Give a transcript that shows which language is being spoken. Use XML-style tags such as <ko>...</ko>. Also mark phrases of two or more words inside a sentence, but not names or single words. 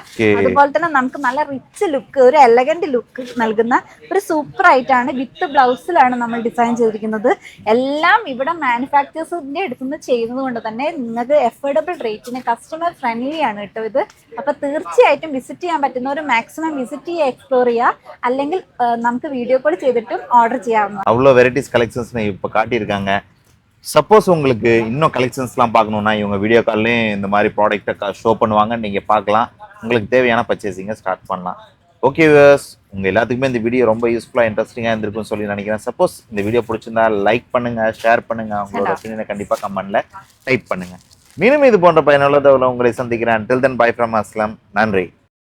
<ml>അതുപോലെ തന്നെ നമുക്ക് നല്ല</ml> <en>rich look,</en> <ml>ഒരു</ml> <en>elegant look</en> <ml>നൽകുന്ന ഒരു സൂപ്പർ ആയിട്ടാണ് വിത്ത് ബ്ലൗസിലാണ് നമ്മൾ ഡിസൈൻ ചെയ്തിരിക്കുന്നത്. എല്ലാം ഇവിടെ മാനുഫാക്ചേഴ്സിന്റെ അടുത്തുനിന്ന് ചെയ്യുന്നത് കൊണ്ട് തന്നെ നിങ്ങൾക്ക് എഫോർഡബിൾ റേറ്റിന്</ml> <en>customer friendly</en> <ml>ആണ് കേട്ടോ ഇത്. അപ്പൊ തീർച്ചയായിട്ടും വിസിറ്റ് ചെയ്യാൻ പറ്റുന്നവർ</ml> <en>maximum visit</en> <ml>ചെയ്യുക, എക്സ്പ്ലോർ ചെയ്യുക. അല്ലെങ്കിൽ നമുക്ക്</ml> <en>video call</en> <ta>செய்துட்டும் ஆர்டர் செய்யலாம். அவ்வளோ</ta> <en>varieties collections</en> <ta>இப்போ காட்டியிருக்காங்க. சப்போஸ் உங்களுக்கு இன்னும் கலெக்ஷன்ஸ்லாம் பார்க்கணுன்னா இவங்க வீடியோ கால்லையும் இந்த மாதிரி ப்ராடக்ட்டை ஷோ பண்ணுவாங்க, நீங்கள் பார்க்கலாம். உங்களுக்கு தேவையான பர்ச்சேசிங்கை ஸ்டார்ட் பண்ணலாம்.</ta> <en>okay viewers,</en> <ta>உங்கள் எல்லாத்துக்குமே இந்த வீடியோ ரொம்ப யூஸ்ஃபுல்லாக இன்ட்ரெஸ்டிங்காக இருந்திருக்கும்னு சொல்லி நினைக்கிறேன். சப்போஸ் இந்த வீடியோ பிடிச்சிருந்தா லைக் பண்ணுங்கள், ஷேர் பண்ணுங்கள், உங்களோட ஒப்பீனியனை கண்டிப்பாக கமெண்ட்டில் டைப் பண்ணுங்கள். மீண்டும் இது போன்ற பயனுள்ள தகவலை உங்களை சந்திக்கிறேன்.</ta> <en>Till then, bye from Aslam.</en> <ta>நன்றி.</ta>